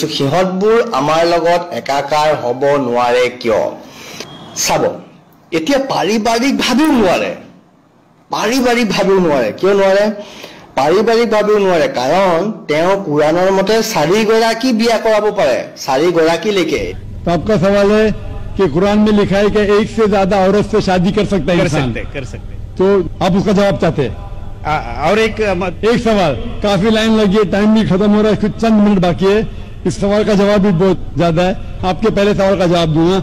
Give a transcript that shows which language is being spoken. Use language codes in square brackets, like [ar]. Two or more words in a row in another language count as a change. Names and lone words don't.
[as] সিহঁতবোৰ আমাৰ লগত একাকাৰ হ'ব নোৱাৰে কিয়? চাব, এতিয়া পাৰিবাৰিকভাৱেও নোৱাৰে। পাৰিবাৰিকভাৱেও নোৱাৰে। কিয় নোৱাৰে? পাৰিবাৰিকভাৱেও নোৱাৰে কাৰণ তেওঁ কুৰাণৰ মতে 4 গৰাকী বিয়া কৰাব পাৰে, 4 গৰাকীলৈকে। [hi] तो आपका सवाल है कि कुरान में लिखा है कि एक से ज्यादा औरत से शादी कर सकता है इंसान। कर सकते। तो आप उसका जवाब चाहते हैं? और एक सवाल, काफी लाइन लगी है, टाइम भी खत्म हो रहा है, कुछ चंद मिनट बाकी है। इस सवाल का जवाब भी बहुत ज्यादा है, आपके पहले सवाल का जवाब दूंगा।